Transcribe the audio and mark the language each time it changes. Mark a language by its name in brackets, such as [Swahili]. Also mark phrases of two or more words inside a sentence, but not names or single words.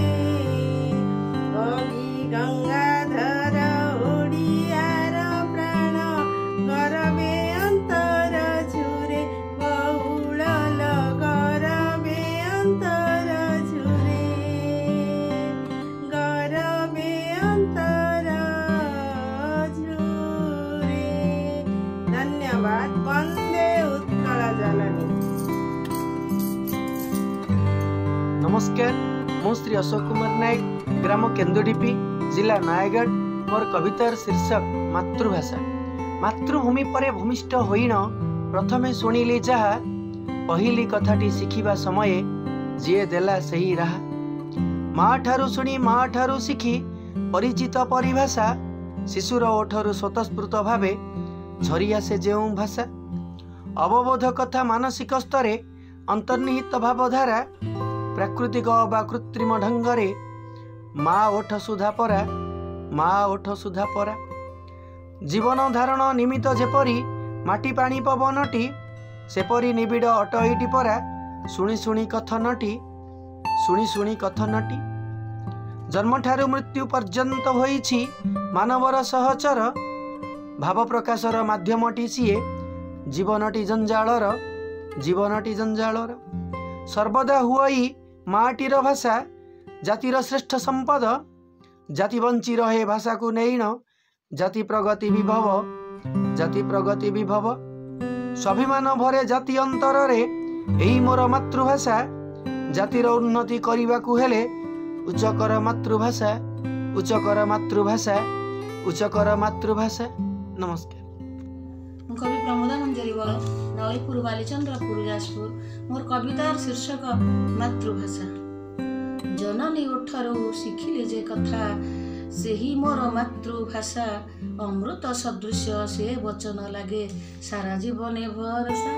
[Odia] କବି ଗଙ୍ଗାଧର ଓଡ଼ିଆର ପ୍ରାଣ ଗରବେ ଅନ୍ତର ଝୁରେ ବହୁଳ ଗରବେ ଅନ୍ତର ଝୁରେ ଗରବେ ଅନ୍ତର ଝୁରେ। ଧନ୍ୟବାଦ। ବନ୍ଦେ ଉତ୍କଳ जननी। ନମସ୍କାର, ମୁ ଶ୍ରୀ ଅଶୋକ କୁମାର ନାୟକ, ଗ୍ରାମ କେନ୍ଦୁଡ଼ୀପୀ, ଜିଲା ନୟଗଡ଼। ମୋର କବିତାର ଶୀର୍ଷକ ମାତୃଭାଷା। ମାତୃଭୂମି ପରେ ଭୂମିଷ୍ଠ ହୋଇନ ପ୍ରଥମେ ଶୁଣିଲି ଜହା ପହିଲି କଥାଟି ଶିଖିବା ସମୟ ଜିଏ ଦେଲା ସହି ରାହା। ମାଁ ଠାରୁ ଶୁଣି ମାଁ ଠାରୁ ଶିଖି ପରିଚିତ ପରିଭାଷା ଶିଶୁର ଓଠରୁ ସ୍ୱତସ୍ଫୂର୍ତ୍ତ ଭାବେ ଝରି ଆସେ ଯେଉଁ ଭାଷା। ଅବବୋଧ କଥା ମାନସିକ ସ୍ତରେ ଅନ୍ତର୍ନିହିତ ଭାବଧାରା ପ୍ରାକୃତିକ ବା କୃତ୍ରିମ ଢଙ୍ଗରେ ମାଁ ଓଠ ସୁଧା ପରା ମାଁ ଓଠ ସୁଧା ପରା। ଜୀବନ ଧାରଣ ନିମିତ୍ତ ଜେପରି ମାଟି ପାଣି ପବନଟି ସେପରି ନିବିଡ଼ ଅଟଇଟି ପରା ଶୁଣି ଶୁଣି କଥନଟି ଶୁଣି ଶୁଣି କଥନଟି। ଜନ୍ମ ଠାରୁ ମୃତ୍ୟୁ ପର୍ଯ୍ୟନ୍ତ ହୋଇଛି ମାନବର ସହଚର ଭାବ ପ୍ରକାଶର ମାଧ୍ୟମଟି ସିଏ ଜୀବନଟି ଜଞ୍ଜାଳର ସର୍ବଦା ହୁଇ ମାଟିର ଭାଷା ଜାତିର ଶ୍ରେଷ୍ଠ ସମ୍ପଦ। ଜାତି ବଞ୍ଚି ରହେ ଭାଷା କୋ ନେଇନ ଜାତି ପ୍ରଗତି ବିଭବ ସ୍ୱାଭିମାନ ଭରେ ଜାତି ଅନ୍ତର ରେ ଏହି ମୋର ମାତୃଭାଷା। ଜାତିର ଉନ୍ନତି କରବାକୁ ହେଲେ ଉଚ୍ଚକର ମାତୃଭାଷା ଉଚ୍ଚକର ମାତୃଭାଷା ଉଚ୍ଚକର ମାତୃଭାଷା। नमस्कार। କବି ପ୍ରମୋଦା ମଞ୍ଜରୀ ବଳ, ନଳୀପୁର ବାଲିଚନ୍ଦ୍ରପୁର ଯାଜପୁର। ମୋର କବିତାର ଶୀର୍ଷକ ମାତୃଭାଷା। ଜନନୀ ଓଠରୁ ଶିଖିଲେ ଯେ କଥା ସେହି ମୋର ମାତୃଭାଷା। ଅମୃତ ସଦୃଶ ସେ ବଚନ ଲାଗେ ସାରା ଜୀବନେ ଭରସା।